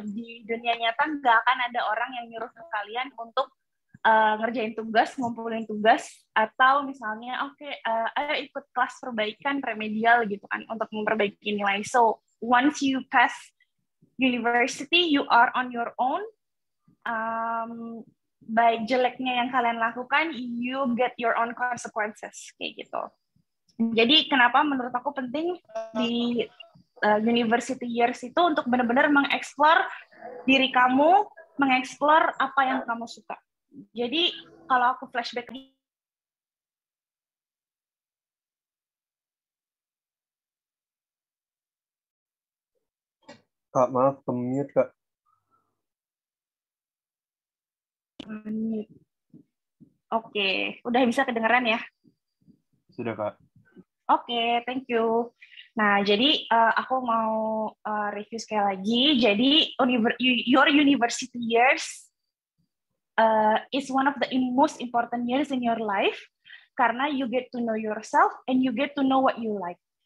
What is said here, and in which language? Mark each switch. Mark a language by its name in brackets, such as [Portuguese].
[Indonesian] Di dunia nyata nggak akan ada orang yang nyuruh ke kalian untuk ngerjain tugas, ngumpulin tugas, atau misalnya ayo ikut kelas perbaikan remedial gitu kan untuk memperbaiki nilai. [English] So once you pass university, you are on your own. [Indonesian] Baik jeleknya yang kalian lakukan, [English] you get your own consequences [Indonesian] kayak gitu. Jadi kenapa menurut aku penting di university years itu untuk benar-benar mengeksplor diri kamu, mengeksplor apa yang kamu suka. Jadi kalau aku flashback Kak, maaf, ke-mute, Kak. Oke, udah bisa kedengeran ya? Sudah, Kak. [English] Oke, thank you. [Indonesian] Nah, jadi aku mau review sekali lagi. [English] Jadi, your university years is one of the most important years in your life [Indonesian] karena [English] you get to know yourself and you get to know what you like.